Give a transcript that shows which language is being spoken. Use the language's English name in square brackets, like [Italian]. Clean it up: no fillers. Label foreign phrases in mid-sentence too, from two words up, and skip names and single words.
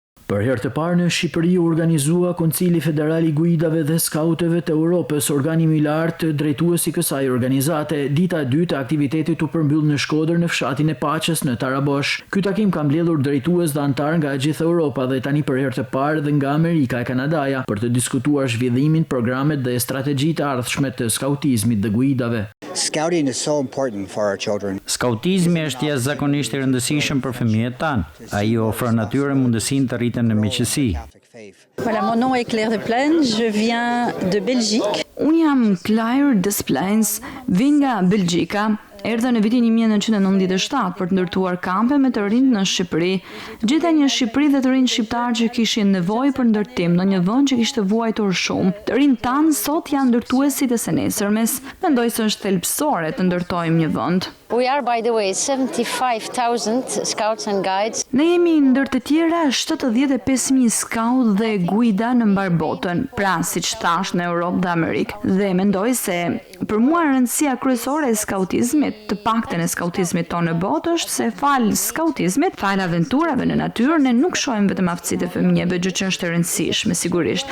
[Albanian] Për herë të parë në Shqipëri u organizua Koncili Federal i Guidave dhe Skauteve të Europës, organi më i lartë drejtues i kësaj organizate. Dita e dytë e aktivitetit u përmbyll në Shkodër në fshatin e Paqes në Tarabosh. Ky takim ka mbledhur drejtues dhe antar nga gjithë Europa dhe tani për herë të parë dhe nga Amerika e Kanadaja për të diskutuar zhvillimin, programet dhe strategjitë e ardhshme të skautizmit dhe guidave. [English] Scouting is so important for our children. [Albanian] Skautizmi është jashtëzakonisht i rëndësishëm për fëmijët tanë. Ai ofron atyre mundësinë të rriten në miqësi. [French] Voilà, mon nom est Claire Desplaines, je viens de Belgique. [Albanian] Unë jam Claire Desplaines, vin nga Belgjika. Erdha në vitin 1997 për të ndërtuar kampe me të rinjt në Shqipëri. Gjeta një Shqipëri dhe të rinj shqiptar që kishin nevojë për ndërtim në një vend që kishte vuajtur shumë. Të rinjt tanë sot janë ndërtuesit e së nesërmes. Mendoj se është thelbësore të ndërtojmë një vend. [English] We are, by the way, 75,000 scouts and guides. [Albanian] Ne jemi ndër të tjera 75.000 skaut dhe guida në mbar botën, pra siç thash në Europë dhe Amerikë. Dhe mendoj se për mua rëndësia kryesore e skautizmit, të paktën e skautizmit tonë në botë, është se fal skautizmit, fal aventurave në natyrë, ne nuk shohim vetëm aftësitë e fëmijëve, gjë që është e rëndësishme sigurisht.